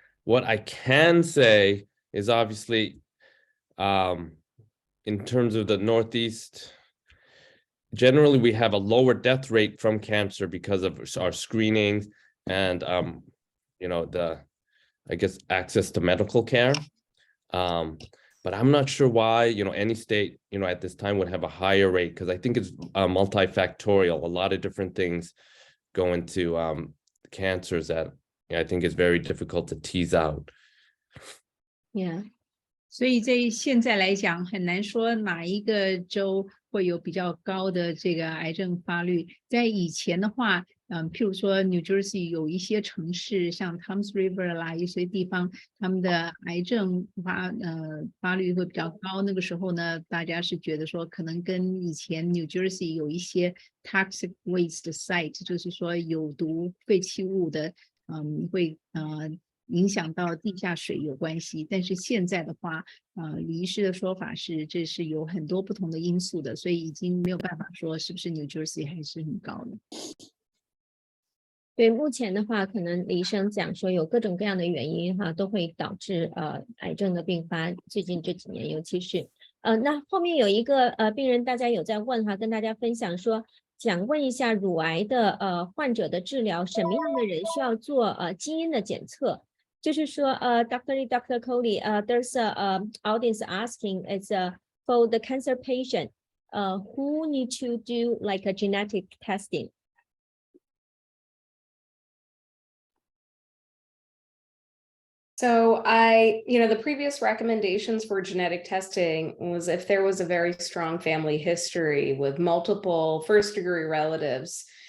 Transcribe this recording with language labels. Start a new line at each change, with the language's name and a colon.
English: What I can say is obviously, in terms of the Northeast, generally we have a lower death rate from cancer because of our screenings and, you know, I guess, access to medical care. But I'm not sure why, you know, any state, you know, at this time would have a higher rate, because I think it's multifactorial. A lot of different things go into cancers that I think is very difficult to tease out. Yeah.
Chinese: 所以在现在来讲，很难说哪一个州会有比较高的这个癌症发率。在以前的话，譬如说 New Jersey 有一些城市，像 Toms River 啦，一些地方，他们的癌症发率会比较高。那个时候呢，大家是觉得说，可能跟以前 New Jersey 有一些
English: toxic waste site，
Chinese: 就是说有毒废弃物的，会影响到地下水有关系。但是现在的话，李医师的说法是，这是有很多不同的因素的，所以已经没有办法说是不是 New Jersey 还是很高的。对，目前的话，可能李医生讲说有各种各样的原因哈，都会导致癌症的并发。最近这几年，尤其是那后面有一个病人，大家有在问哈，跟大家分享说，想问一下乳癌的患者的治疗，什么样的人需要做基因的检测？就是说Dr. Lee, Dr.
English: Cody, there's a audience asking, it's for the cancer patient, who need to do like a genetic testing? So the previous recommendations for genetic testing was if there was a very strong family history with multiple first-degree relatives.